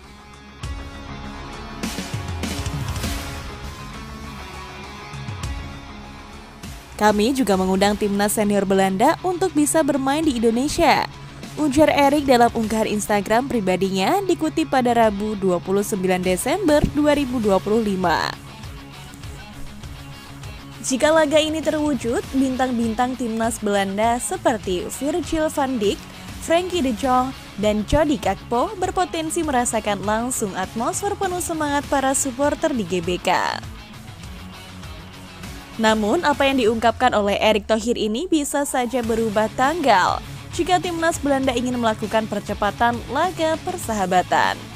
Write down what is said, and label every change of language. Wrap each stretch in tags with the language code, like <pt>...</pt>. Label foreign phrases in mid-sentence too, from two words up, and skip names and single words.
<id>Kami juga mengundang timnas senior Belanda untuk bisa bermain di Indonesia, ujar Erick dalam unggahan Instagram pribadinya dikutip pada Rabu 29 Desember 2025. Jika laga ini terwujud, bintang-bintang timnas Belanda seperti Virgil van Dijk, Frenkie de Jong, dan Cody Gakpo berpotensi merasakan langsung atmosfer penuh semangat para supporter di GBK. Namun, apa yang diungkapkan oleh Erick Thohir ini bisa saja berubah tanggal jika timnas Belanda ingin melakukan percepatan laga persahabatan.</id>